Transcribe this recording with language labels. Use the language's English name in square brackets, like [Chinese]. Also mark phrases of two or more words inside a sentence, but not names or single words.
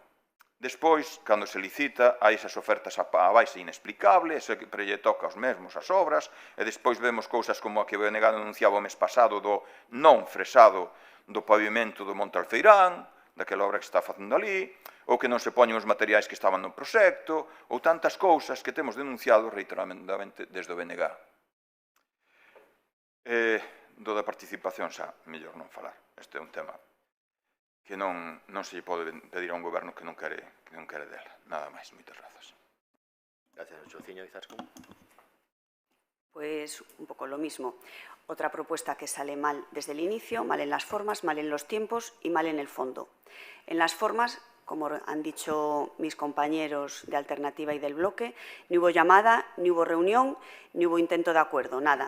[Galician] Despois, cando se licita, hai esas ofertas a baixa inexplicable, sempre lle toca aos mesmos as obras, e despois vemos cousas como a que o BNG anunciaba o mes pasado do non fresado do pavimento do Monte Alfeirán, daquela obra que se está facendo ali, ou que non se poñen os materiais que estaban no proxecto, ou tantas cousas que temos denunciado reiteradamente desde o BNG. Do da participación xa, mellor non falar. Este é un tema que non se lle pode pedir a un goberno que non quere dela. Nada máis, moitas grazas. [Spanish] Gracias, Souciño. Izaskun. Pues un poco lo mismo. Otra propuesta que sale mal desde el inicio, mal en las formas, mal en los tiempos y mal en el fondo. En las formas, como han dicho mis compañeros de Alternativa y del Bloque, ni hubo llamada, ni hubo reunión, ni hubo intento de acuerdo, nada.